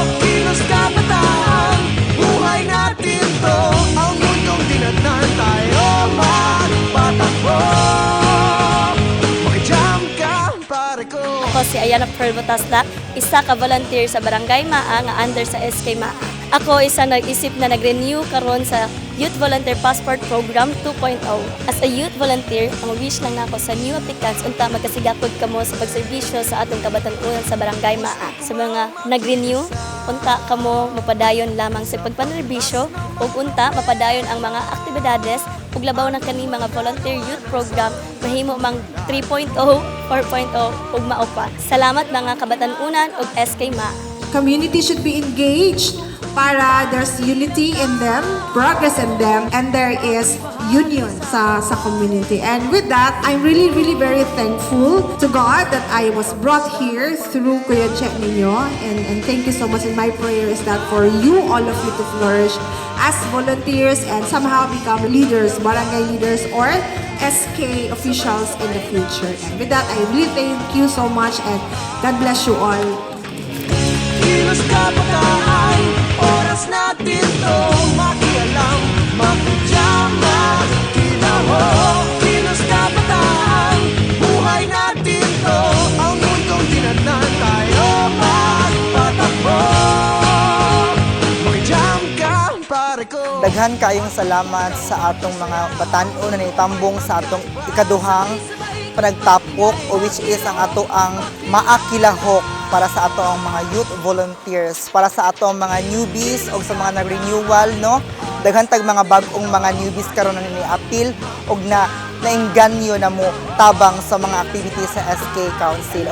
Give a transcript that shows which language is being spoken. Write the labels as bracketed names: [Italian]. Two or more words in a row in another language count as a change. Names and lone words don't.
[Filipino] Kilos kabataan, buhay natin to, ang mundong dinatnan tayo magpatakbo. Makijam ka, pare ko. [Cebuano] Ako si Ayana Pearl Botasla, isa ka volunteer sa Barangay MAA nga under sa SK MAA. Ako isa nag-isip na nag-renew karon sa Youth Volunteer Passport Program 2.0. [English] As a youth volunteer, [Cebuano] ang wish lang nako sa [English] new applicants [Cebuano] unta magkasigakod kamo sa pagserbisyo sa atong kabatan-unan sa Barangay MAA. Sa mga nag-renew, unta kamo mapadayon lamang sa pagpanerbisyo ug unta mapadayon ang mga aktibidades ug labaw na kani mga [English] volunteer youth program [Cebuano] mahimo mang 3.0, 4.0 ug maupa. Salamat mga kabatan-unan ug SK MAA. [English] Community should be engaged para there's unity in them, progress in them, and there is union sa community. And with that, I'm really very thankful to God that I was brought here through Kuya Che ninyo. And thank you so much. And my prayer is that for you, all of you, to flourish as volunteers and somehow become leaders, barangay leaders, or SK officials in the future. And with that, I really thank you so much, and God bless you all. [Filipino] Kilos kabataan, oras natin to makialam, makijama, kilahok. Kilos kabataan, buhay natin to, ang mundong dinatnan tayo magpatakbo. Makijam ka, pare ko. [Cebuano] Daghan kayong salamat sa atong mga batan-o na nitambong sa atong ikaduhang panagtapok, o [English] which is [Cebuano] ang ato ang maakilahok para sa ato ang mga [English] youth volunteers, [Cebuano] para sa ato ang mga newbies o sa mga nag-renewal, no? Daghan tag mga bag-ong mga newbies karon na ni-appeal og nainganyo na mo tabang sa mga activities sa SK Council.